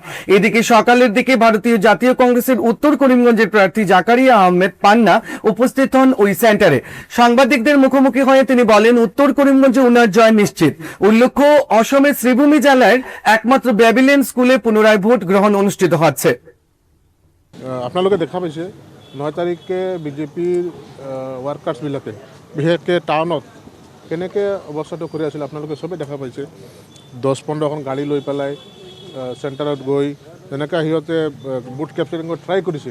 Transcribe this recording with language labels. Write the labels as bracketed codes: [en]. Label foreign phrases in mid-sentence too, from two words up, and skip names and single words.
[bn] এদিকে সকালের দিকে ভারতীয় জাতীয় কংগ্রেসের উত্তর করিমগঞ্জের প্রার্থী জাকারিয়া আহমেদ পান্না উপস্থিত হন ওই সেন্টারে। সাংবাদিকদের মুখোমুখি হয়ে তিনি বলেন, উত্তর করিমগঞ্জে উনার জয় নিশ্চিত। উল্লেখ্য, অসমের শ্রীভূমি জেলার একমাত্র বেবিলেন স্কুলে পুনরায় ভোট গ্রহণ অনুষ্ঠিত হচ্ছে। [as] আপোনালোকে দেখা পাইছে 9 তাৰিখে বিজেপিৰ ৱাৰ্কাৰ্ছবিলাকে বিশেষকৈ টাউনত কেনেকৈ অৱস্থাটো কৰি আছিল আপোনালোকে চবেই দেখা পাইছে। 10-15খন গাড়ী লৈ পেলাই চেণ্টাৰত গৈ যেনেকৈ সিহঁতে [en] booth capturing [as] ট্ৰাই কৰিছিল।